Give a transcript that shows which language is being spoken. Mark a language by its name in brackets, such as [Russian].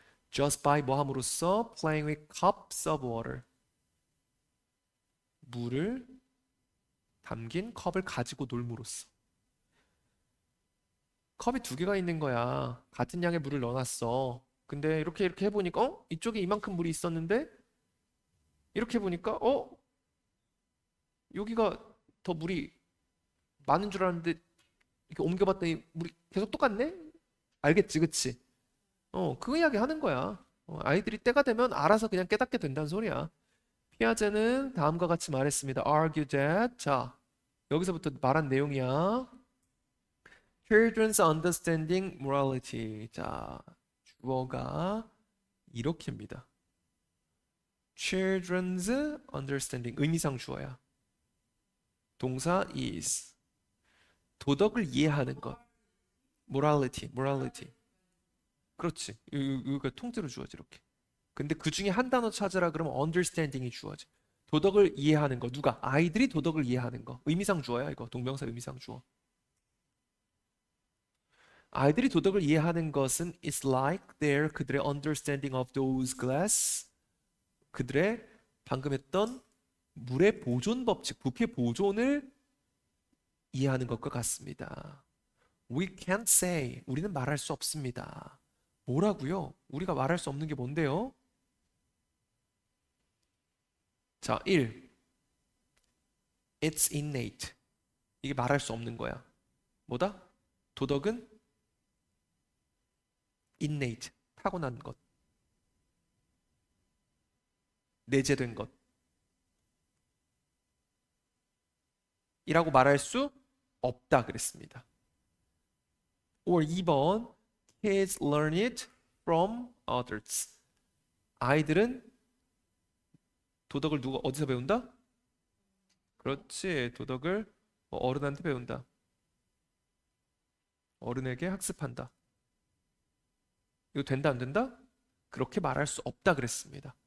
[English] just by 뭐 함으로써 playing with cups of water. [Korean] 물을 담긴 컵을 가지고 놀므로써. 컵이 두 개가 있는 거야. 같은 양의 물을 넣어놨어. 근데 이렇게 해보니까 이쪽에 이만큼 물이 있었는데 이렇게 해보니까 여기가 더 물이 많은 줄 알았는데 이렇게 옮겨봤더니 물이 계속 똑같네? 알겠지, 그치? 그 이야기 하는 거야. 아이들이 때가 되면 알아서 그냥 깨닫게 된다는 소리야. 피아제는 다음과 같이 말했습니다. [English] argue that. [Korean] 자, 여기서부터 말한 내용이야. [English] Children's understanding morality. [Korean] 자, 주어가 이렇게입니다. [English] Children's understanding. [Korean] 의미상 주어야. 동사 is. 도덕을 이해하는 것. morality. 그렇지. 이거 통째로 주어지 이렇게. 근데 그 중에 한 단어 찾으라 그러면 understanding이 주어지. 도덕을 이해하는 거. 누가? 아이들이 도덕을 이해하는 거. 의미상 주어야 이거. 동명사 의미상 주어. [English] 아이들이 도덕을 이해하는 것은 is like their 그들의 understanding of those glass. [Korean] 그들의 방금 했던 물의 보존 법칙, 부피의 보존을 이해하는 것과 같습니다. [English] We can't say. [Korean] 우리는 말할 수 없습니다. 뭐라고요? 우리가 말할 수 없는 게 뭔데요? [English] 자, 1. It's innate. [Korean] 이게 말할 수 없는 거야. 뭐다? 도덕은 innate. 타고난 것. 내재된 것. 이라고 말할 수 없다 그랬습니다. [English] or 2번 Kids learn it from others. [Korean] 아이들은 도덕을 어디서 배운다? 그렇지. 도덕을 어른한테 배운다. 어른에게 학습한다. 이거 된다 안 된다? 그렇게 말할 수 없다 그랬습니다.